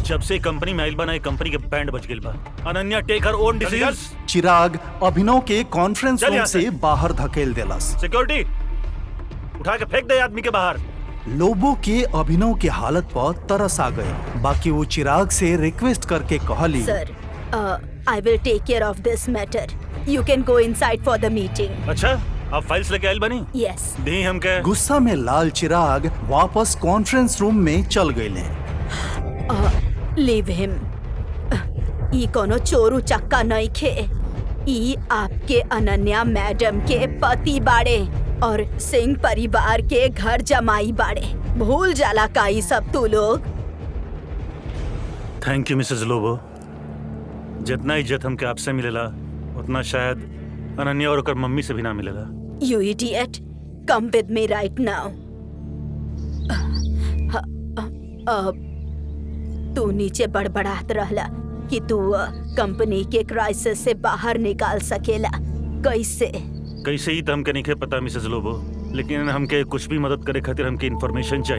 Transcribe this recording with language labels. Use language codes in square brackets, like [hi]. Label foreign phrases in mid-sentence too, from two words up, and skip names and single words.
[bho] जब से कंपनी में आइल बा ना, कंपनी के बैंड बज गइल बा। अनन्या, [en] take her own decisions. [bho] चिराग अभिनव के कॉन्फ्रेंस रूम से बाहर धकेल देलस। सिक्योरिटी, उठा के फेंक दे आदमी के बाहर। लोबो के अभिनव के हालत पर तरस आ गए। बाकी वो चिराग से रिक्वेस्ट करके कहली, सर, [en] I will take care of this matter. You can go inside for the meeting. [bho] अच्छा, आप फाइल्स लेके आइल बनी? यस। दी हमके। गुस्सा में लाल चिराग वापस कॉन्फ्रेंस रूम में चल गए। [en] leave him. [bho] ई कोनो चोरू चक्का नहीं खे। ई आपके अनन्या मैडम के पति बाड़े और सिंह परिवार के घर जमाई बाड़े। भूल जाला का ई सब तू लोग? [en] thank you Mrs Lobo. [bho] जितना इज्जत हमके आपसे मिलेला, उतना शायद अनन्या और ओकर मम्मी से भी ना मिलेला। [en] You idiot, come with me right now. [bho] तू नीचे बड़बड़ात रहला कि तू कंपनी के क्राइसिस से बाहर निकाल सकेला। कैसे ही तो हमके नहीं पता मिसेस लोबो, लेकिन हमके कुछ भी मदद करे खातिर हमके इन्फॉर्मेशन चाहिए।